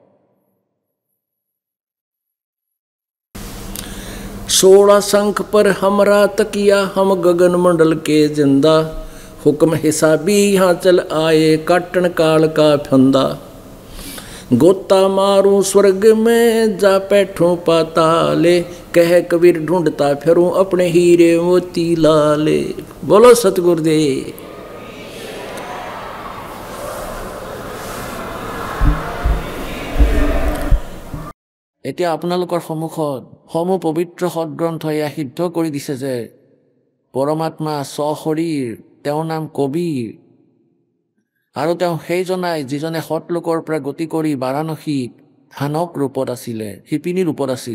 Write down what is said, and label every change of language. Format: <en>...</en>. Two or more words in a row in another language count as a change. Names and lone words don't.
<hi>16 शंख पर हमरा तकिया हम गगन मंडल के जिंदा हुक्म हिसाबी यहाँ चल आए काटन काल का फंदा गोता मारूं स्वर्ग में जा बैठूं पाताले कह कबीर ढूंढता फिरूं अपने हीरे मोती लाले। बोलो सतगुरुदेव।</hi> <as>এতিয়া আপোনালোকৰ সন্মুখত সমূহ পবিত্ৰ সৎগ্ৰন্থ এয়া সিদ্ধ কৰি দিছে যে পৰমাত্মা স্বশৰীৰ, তেওঁৰ নাম কবিৰ, আৰু তেওঁ সেইজনাই যিজনে সৎলোকৰ পৰা গতি কৰি বাৰাণসীত ধানক ৰূপত আছিলে, শিপিনী ৰূপত আছিল।</as>